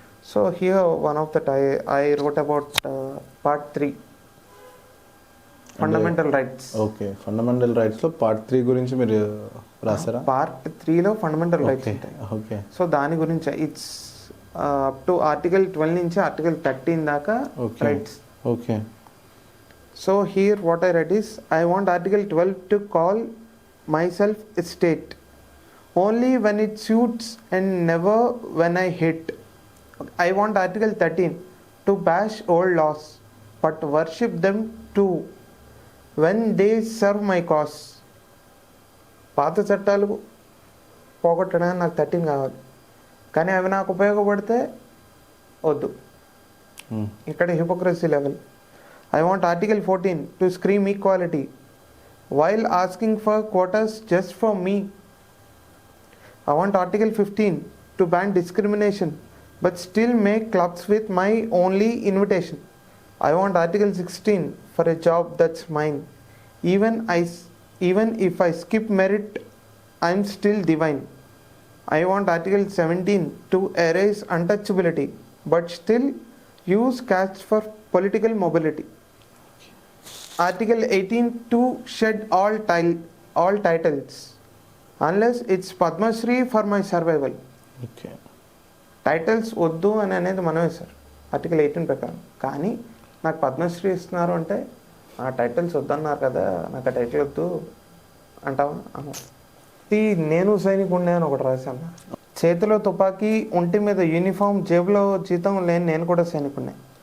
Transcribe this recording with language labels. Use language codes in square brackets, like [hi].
[en] So here one of that I wrote about part 3 fundamental rights. Okay. [te] Fundamental రైట్స్లో part 3 గురించి మీరు రాసారా? Part 3లో fundamental rights ఉంటాయి. [en] Okay. [te] So దాని గురించి [en] it's up to [te] article 12 నుంచి article 13 దాకా rights. [en] Okay. So here what I write is I want article 12 to call myself a state only when it suits and never when I hate. I want article 13 to bash old laws but worship them too when they serve my cause. [te] పాత చట్టాలు పోగొట్టడానికి నాకు 13 కావాలి, కానీ అవి నాకు ఉపయోగపడితే వద్దు. ఇక్కడ hypocrisy level. [en] I want article 14 to scream equality while asking for quotas just for me. I want Article 15 to ban discrimination, but still make clubs with my only invitation. I want Article 16 for a job that's mine. Even if I skip merit, I'm still divine. I want Article 17 to erase untouchability, but still use caste for political mobility. Article 18 to shed all titles, unless it's Padma Shri for my survival. Okay. [te] Titles వద్దు అని అనేది మనమే sir article 18 ప్రకారం. కానీ నాకు పద్మశ్రీ ఇస్తున్నారు అంటే ఆ టైటిల్స్ వద్దన్నారు కదా, నాకు ఆ టైటిల్ వద్దు అంటావా? ఇది నేను సైనికుడిని అని ఒకటి రాశాను. చేతిలో తుపాకీ, ఒంటి మీద యూనిఫామ్, జేబులో జీతం లేని నేను కూడా సైనికుడిని.